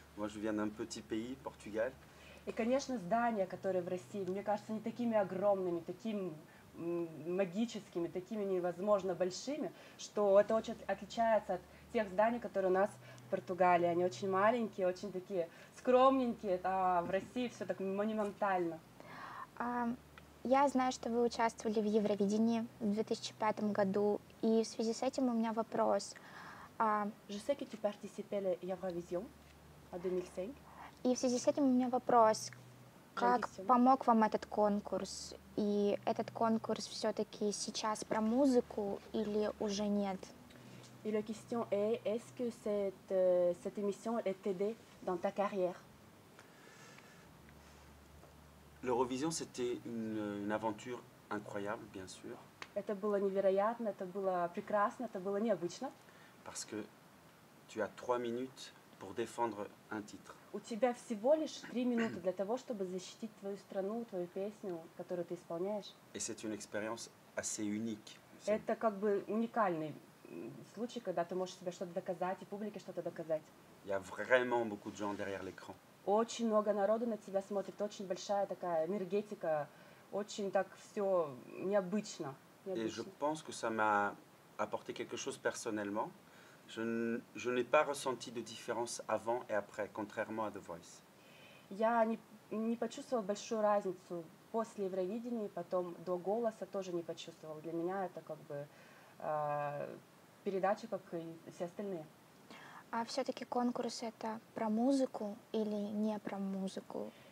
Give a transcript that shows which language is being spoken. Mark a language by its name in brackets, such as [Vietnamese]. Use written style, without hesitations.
[French] Moi, je viens d'un petit pays, Portugal. [Russian] И, конечно, здания, которые в России, мне кажется, они такими огромными, такими магическими, такими невозможно большими, что это очень отличается от тех зданий, которые у нас в Португалии. Они очень маленькие, очень такие скромненькие, а в России все так монументально. Я знаю, что вы участвовали в Евровидении в 2005 году, и в связи с этим у меня вопрос. [French] Je sais que tu participais à l'Eurovision en 2005. [Russian] И в связи с этим у меня вопрос, как помог вам этот конкурс? И этот конкурс все-таки сейчас про музыку или уже нет? [French] Et la question est, est-ce que cette émission elle t'aidé dans ta carrière? L'Eurovision, c'était une aventure incroyable, bien sûr. [Russian] Это было невероятно, это было прекрасно, это было необычно. [French] Parce que tu as 3 minutes pour défendre un titre. [Russian] У тебя всего лишь 3 минуты для того, чтобы защитить твою страну, твою песню, которую ты исполняешь. [French] Et c'est une expérience assez unique. [Russian] Это как бы уникальный случай, когда ты можешь себе что-то доказать и публике что-то доказать. [French] Il y a vraiment beaucoup de gens derrière l'écran. [Russian] Очень много народу на тебя смотрит, очень большая такая энергетика, очень так все необычно. [French] Et je pense que ça m'a apporté quelque chose personnellement. Je n'ai pas ressenti de différence avant et après, contrairement à The Voice. [Russian] Я не почувствовала большую разницу после Евровидения, потом до голоса тоже не почувствовала. Для меня это как бы передача, как и все остальные. А все-таки конкурс это про музыку или не про музыку?